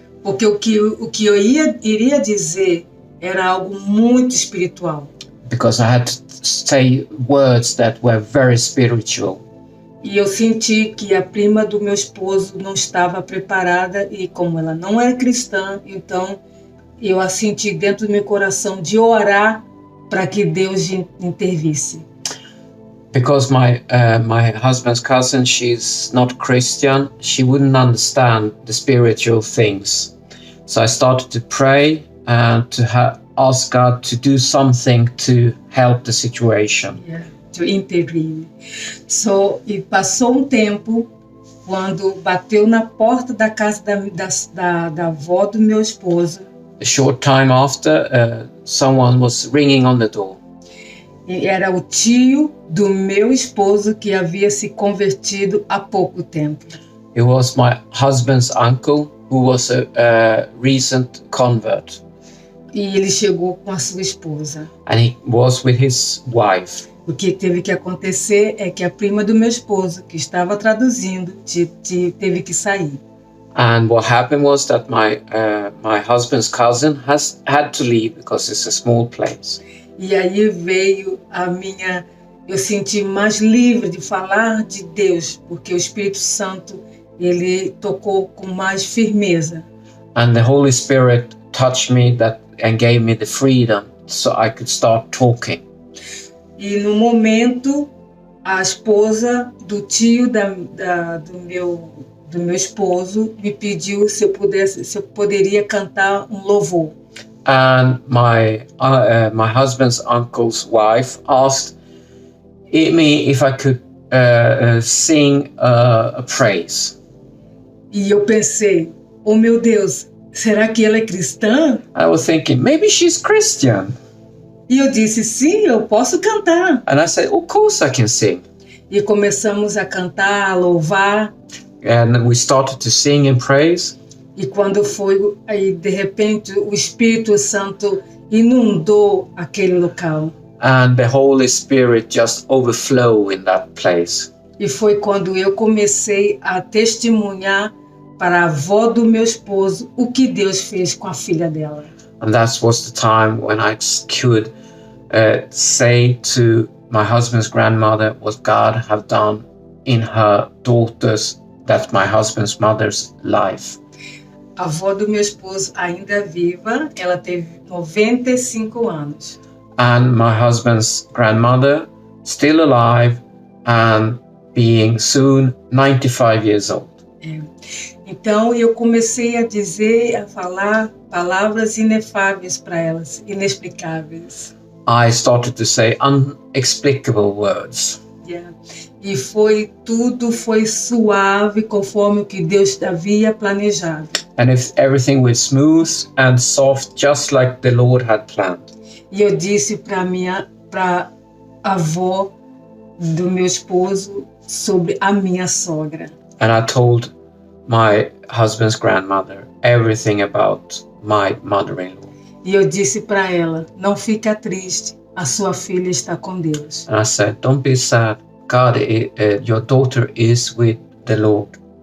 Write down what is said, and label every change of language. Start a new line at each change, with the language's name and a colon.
Portuguese: Porque o que eu iria dizer era algo muito espiritual.
English: Because I had to say words that were very spiritual.
Portuguese: E eu senti que a prima do meu esposo não estava preparada, e como ela não é cristã, então eu a senti dentro do meu coração de orar para que Deus intervisse.
English: Because my husband's cousin, she's not Christian, she wouldn't understand the spiritual things. So I started to pray and to ask God to do something to help the situation. Yeah, to intervene.
Portuguese: E passou um tempo, quando bateu na porta da casa da avó do meu esposo.
English: A short time after, someone was ringing on the door.
Portuguese: E era o tio do meu esposo que havia se convertido há pouco tempo.
English: It was my husband's uncle who was a recent convert.
Portuguese: E ele chegou com a sua esposa.
English: And he was with his wife.
Portuguese: O que teve que acontecer é que a prima do meu esposo, que estava traduzindo, teve que sair.
English: And what happened was that my husband's cousin had to leave because it's a small place.
Portuguese: E aí veio eu senti mais livre de falar de Deus, porque o Espírito Santo, ele tocou com mais firmeza.
English: And the Holy Spirit touched me and gave me the freedom so I could start talking.
Portuguese: E no momento, a esposa do tio do meu esposo me pediu se eu poderia cantar um louvor.
English: And my husband's uncle's wife asked me if I could sing a praise.
Portuguese: E eu pensei, oh meu Deus, será que ela é cristã?
English: I was thinking, maybe she's Christian.
Portuguese: E eu disse, sim, eu posso cantar.
English: And I said, of course I can sing.
Portuguese: E começamos a cantar, a louvar.
English: And we started to sing and praise.
Portuguese: E quando foi, aí de repente o Espírito Santo inundou aquele local.
English: And the Holy Spirit just overflowed in that place.
Portuguese: E foi quando eu comecei a testemunhar para a avó do meu esposo o que Deus fez com a filha dela.
English: And that was the time when I could say to my husband's grandmother what God have done in her daughter's, that's my husband's mother's life.
Portuguese: A avó do meu esposo ainda viva, ela teve 95 anos.
English: And my husband's grandmother still alive and being soon 95 years old.
Portuguese: Então eu comecei a falar palavras inefáveis para elas, inexplicáveis.
English: I started to say unexplicable words. Yeah.
Portuguese: E tudo foi suave conforme o que Deus havia planejado.
English: And if everything was smooth and soft, just like the Lord had planned.
Portuguese: E eu disse para a avó do meu esposo sobre a minha sogra.
English: And I told my husband's grandmother everything about my mother-in-law.
Portuguese: E eu disse para ela, não fica triste, a sua filha está com Deus.
English: And I said, don't be sad. God, your daughter is with the Lord.